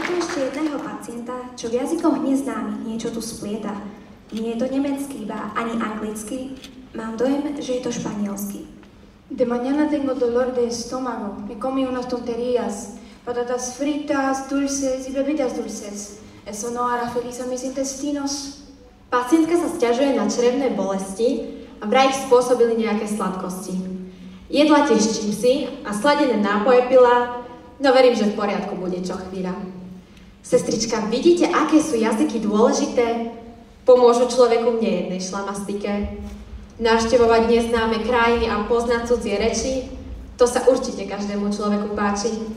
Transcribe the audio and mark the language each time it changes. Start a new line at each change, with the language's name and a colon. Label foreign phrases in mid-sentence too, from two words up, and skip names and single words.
Slovak: tu ešte jedného pacienta, čo v jazykoch neznámych niečo tu splieta. Nie je to nemecký, ba ani anglický. Mám dojem, že je to španielsky.
Spanish: De mañana tengo dolor de estómago. Me comí unas tonterías. Patatas fritas, dulces y bebidas dulces. Eso no hará feliz a mis intestinos.
Slovak: Pacientka sa sťažuje na črevné bolesti a vraj ich spôsobili nejaké sladkosti. Jedla tiež čipsy a sladené nápoje pila, no verím, že v poriadku bude čo chvíľa. Sestrička, vidíte, aké sú jazyky dôležité? Pomôžu človeku v nejednej šlamastike. Navštevovať neznáme krajiny a poznať cudzie reči, to sa určite každému človeku páči.